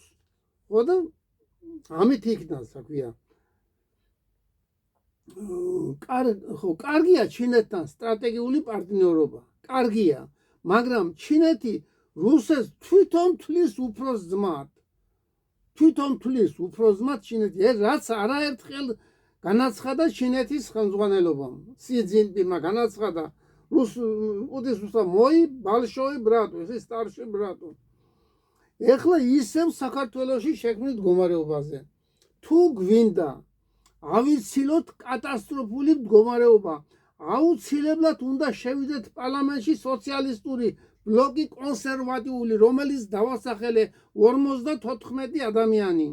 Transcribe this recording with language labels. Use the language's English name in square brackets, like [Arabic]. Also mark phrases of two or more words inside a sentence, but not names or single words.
[Georgian] ხო და ამით იქნას რა ქვია კარგია ჩინეთთან სტრატეგიული პარტნიორობა, კარგია, მაგრამ ჩინეთი რუსეთს თვითონ თვლის უფროს ძმად ჩინეთი. ეს რაც არაერთხელ განაცხადა ჩინეთის ხელმძღვანელობამ. სი ძინპინმა განაცხადა პუტინს [Russian] мой большой брат, [Georgian] ეს [Russian] старший брат. [Georgian] ეხლა ისევ საქართველოში შექმნით მდგომარეობაზე. თუ გვინდა ავიცილოთ კატასტროფული მდგომარეობა, აუცილებლად უნდა შევიდეთ პარლამენტში სოციალისტური ბლოკი კონსერვატიული, რომელიც დავასახელე 54 ადამიანი.